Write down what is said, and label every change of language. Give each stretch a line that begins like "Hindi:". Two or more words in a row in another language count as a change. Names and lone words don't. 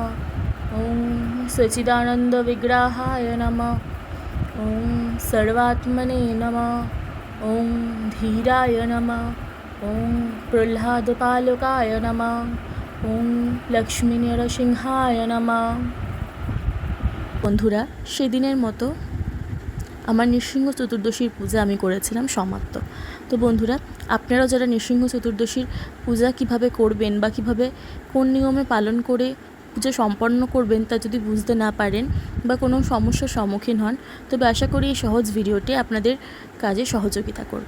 Sanskrit: ॐ सच्चिदानन्दविग्रहाय नमः। ॐ सर्वात्मने नमः। ॐ धीराय नमः। ॐ प्रह्लादपालकाय नमः। ॐ लक्ष्मीनरसिंहाय नमः।
Bangla: বন্ধুরা, সেদিনের মতো আমার নৃসিংহ চতুর্দশীর পূজা আমি করেছিলাম সমাপ্ত। তো বন্ধুরা, আপনারাও যারা নৃসিংহ চতুর্দশীর পূজা কিভাবে করবেন বা কিভাবে কোন নিয়মে পালন করে পূজা সম্পন্ন করবেন তা যদি বুঝতে না পারেন বা কোনো সমস্যার সম্মুখীন হন, তবে আশা করি এই সহজ ভিডিওটি আপনাদের কাজে সহযোগিতা করবে।